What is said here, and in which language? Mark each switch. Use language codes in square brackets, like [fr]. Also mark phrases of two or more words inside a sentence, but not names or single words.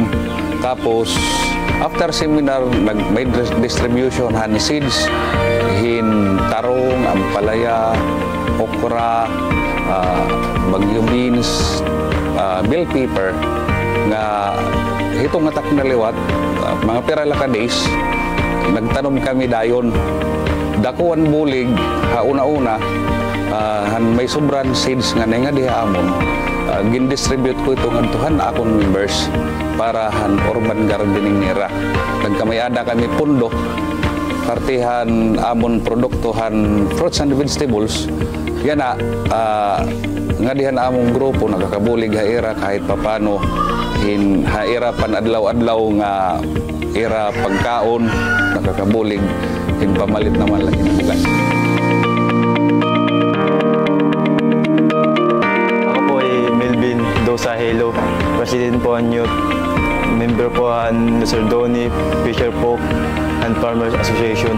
[war] Tapos, [en] after seminar, [war] may distribution han seeds, hin tarong, ampalaya, okra, bagyo beans, [en] bell pepper, [war] nga hitong atak na liwat, mga pirala ka days, nagtanom kami dayon. Dakuan bulig, hauna-una, may sobran seeds nga nga diha amon. Gin-distribute ko itong antuhan akong members para urban gardening nira. Nagkamayada kami pundo, partihan amon produktohan [en] fruits and vegetables. [war] Yan nga dihan among grupo nagkakabulig haira [tl] kahit papano [war] haira pan adlaw-adlaw nga ira pagkaon nakakabulig pamalit naman lang yung bugas. [tl] Ako po ay Melvin Dosa Helo, President po ang Youth, member po ang Sardoni, Fisher Folk and Farmers Association.